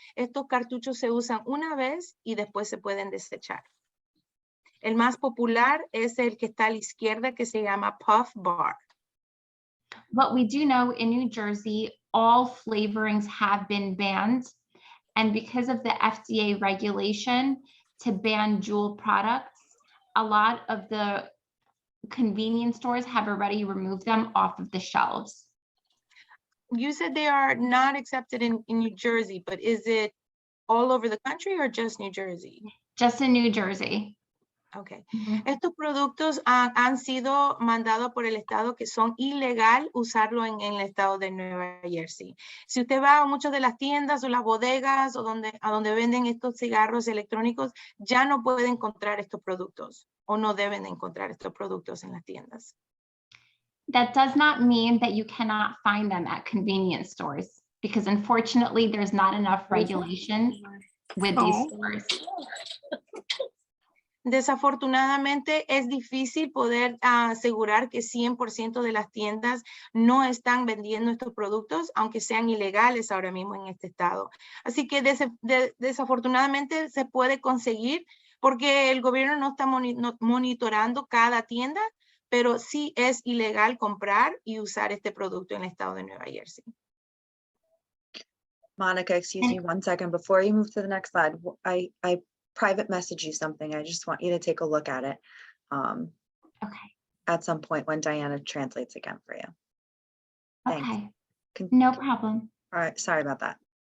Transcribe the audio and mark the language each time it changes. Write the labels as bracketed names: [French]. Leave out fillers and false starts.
[Spanish] Estos cartuchos se usan una vez y después se pueden desechar. El más popular es el que está a la izquierda que se llama Puff Bar. [English] What we do know in New Jersey, all flavorings have been banned. And because of the FDA regulation to ban Juul products, a lot of the convenience stores have already removed them off of the shelves. You said they are not accepted in New Jersey, but is it all over the country or just New Jersey? Just in New Jersey. Okay. [Spanish] Estos productos han sido mandados por el estado que son ilegal usarlo en el estado de Nueva Jersey. Si usted va a muchas de las tiendas o las bodegas o a donde venden estos cigarros electrónicos, ya no puede encontrar estos productos o no deben encontrar estos productos en las tiendas. [English] That does not mean that you cannot find them at convenience stores, because unfortunately there's not enough regulation with these stores. [Spanish] Desafortunadamente es difícil poder asegurar que 100% de las tiendas no están vendiendo estos productos, aunque sean ilegales ahora mismo en este estado. Así que desafortunadamente se puede conseguir porque el gobierno no está monitorando cada tienda, pero sí es ilegal comprar y usar este producto en el estado de Nueva Jersey. [English] Monica, excuse me 1 second. Before you move to the next slide, I private message you something. I just want you to take a look at it Okay. at some point when Diana translates again for you. Thanks. Okay. No problem. All right, sorry about that.